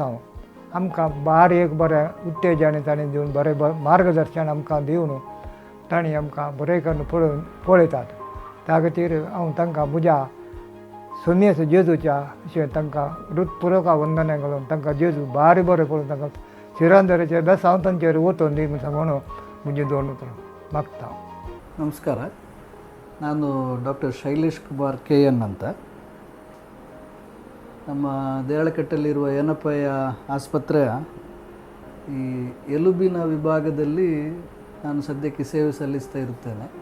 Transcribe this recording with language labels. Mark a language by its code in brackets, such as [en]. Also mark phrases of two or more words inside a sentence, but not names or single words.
[kok] आमकां बारीक बरें उत्तेजन ताणें दिवन बरें मार्गदर्शन आमकां दिवन ताणीं आमकां बरें करून पळयतात. त्या खातीर हांव तांकां म्हज्या सोमेस जेजूच्या विशयें तांकां हृदयपूर्वक वंदना घालून तांकां जेजू बारीक बरें पळोवन तांकां शिरांदरेचे बेसांव तांचेर वचून दी म्हणून म्हजें दोन उतर मागता. [kn] ನಮಸ್ಕಾರ. ನಾನು ಡಾಕ್ಟರ್ ಶೈಲೇಶ್ ಕುಮಾರ್ KN ಅಂತ. ನಮ್ಮ ದೇರಳಕಟ್ಟೆಯಲ್ಲಿರುವ ಏನಪ್ಪಯ್ಯ ಆಸ್ಪತ್ರೆಯ ಈ ಎಲುಬಿನ ವಿಭಾಗದಲ್ಲಿ ನಾನು ಸದ್ಯಕ್ಕೆ ಸೇವೆ ಸಲ್ಲಿಸ್ತಾ ಇರುತ್ತೇನೆ.